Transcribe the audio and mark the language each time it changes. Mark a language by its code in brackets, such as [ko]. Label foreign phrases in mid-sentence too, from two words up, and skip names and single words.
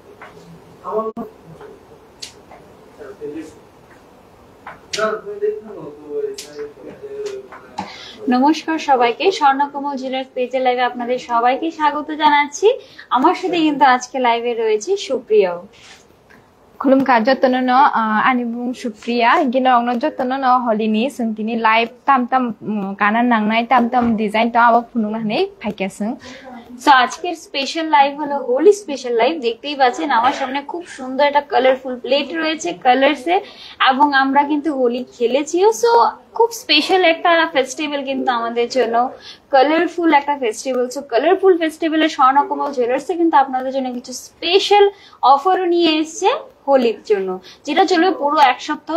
[bn] নমস্কার সবাইকে, স্বর্ণকমল জুয়েলার্স পেজে লাইভে আপনাদের সবাইকে স্বাগত জানাচ্ছি। আমার সাথে কিন্তু আজকে লাইভে রয়েছে সুপ্রিয়া। [trp] खुलुमखा जतनो आनिबुं सुप्रिया गिनो अंगनो जतनो हलिनि सोंतिनि लाइव ताम ताम काना नांनाय ताम ताम डिजाइन ता आबा फुनुंनानै फाइकासों। [bn] সো আজকের [en] special live [bn] হলো [en] Holi special live. [bn] দেখতেই পাচ্ছেন আমার সামনে খুব সুন্দর একটা [en] colorful plate [bn] রয়েছে কালারসে, এবং আমরা কিন্তু হোলি খেলেছিও। সো খুব স্পেশাল একটা ফেস্টিভ্যাল কিন্তু আমাদের জন্য, কালারফুল একটা ফেস্টিভ্যাল। সো [en] colorful festival [bn] স্বর্ণকমল জুয়েলার্সে কিন্তু আপনাদের জন্য কিছু [en] special offer [bn] নিয়ে এসছে হোলির জন্য, যেটা চলবে পুরো এক সপ্তাহ।